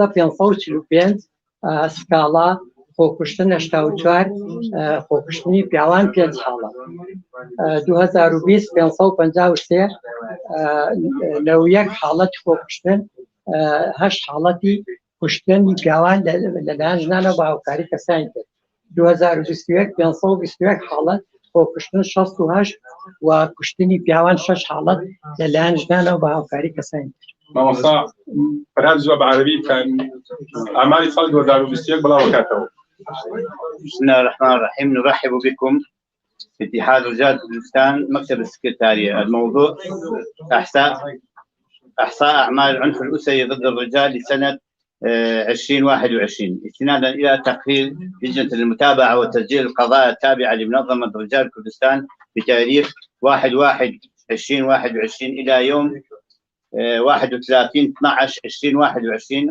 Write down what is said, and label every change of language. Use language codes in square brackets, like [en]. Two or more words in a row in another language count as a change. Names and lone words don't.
[ckb] 2019 545 سکاڵا خۆکوشتن 84 خۆکوشتنی پیاوان 5 حاڵەت 2020 553 لەو یەک حاڵەت خۆکوشتن 8 حاڵەتی کوشتنی پیاوان لەلایەن ژنانە بە هاوکاری کەسانی کرد 2021 521 حاڵەت خۆکوشتن 68 و کوشتنی پیاوان 6 حاڵەت لەلایەن ژنانە بە هاوکاری کەسانی کرد. مامۆستا فراد زووە بە عەرەبی ئاماری ساڵی 2021 بڵاو بکاتەوە. [ar] بسم الله الرحمن الرحيم. نرحب بكم في اتحاد رجال كردستان مكتب السكرتارية. الموضوع أحصاء أعمال العنف الأسري ضد الرجال لسنة 2021 استنادا إلى تقرير لجنة المتابعة وتسجيل القضايا التابعة لمنظمة رجال كردستان بتاريخ 1/1/2021 إلى يوم 31/12/2021.